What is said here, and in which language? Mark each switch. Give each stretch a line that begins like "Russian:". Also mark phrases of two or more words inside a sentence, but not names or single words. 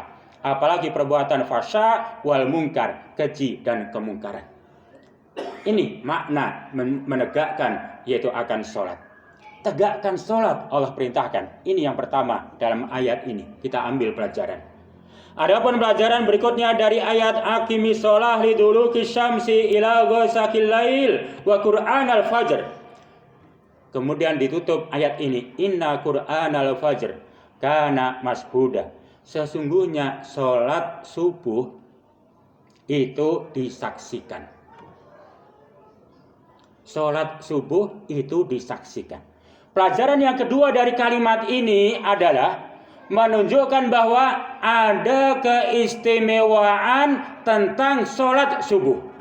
Indonesian: Apalagi perbuatan
Arabic: الفحشاء والمنكر,
Indonesian: keji dan kemungkaran. Ini makna menegakkan, yaitu akan sholat. Tegakkan sholat Allah perintahkan. Ini yang pertama dalam ayat ini. Kita ambil pelajaran. Adapun pelajaran berikutnya dari ayat
Arabic: أقم الصلاة لدلوك الشمس إلى غسق الليل وقرآن الفجر.
Indonesian: Kemudian ditutup ayat ini,
Arabic: إن قرآن الفجر كان مشهودا.
Indonesian: Sesungguhnya sholat subuh itu disaksikan. Sholat subuh itu disaksikan. Pelajaran yang kedua dari kalimat ini adalah menunjukkan bahwa ada keistimewaan tentang sholat subuh.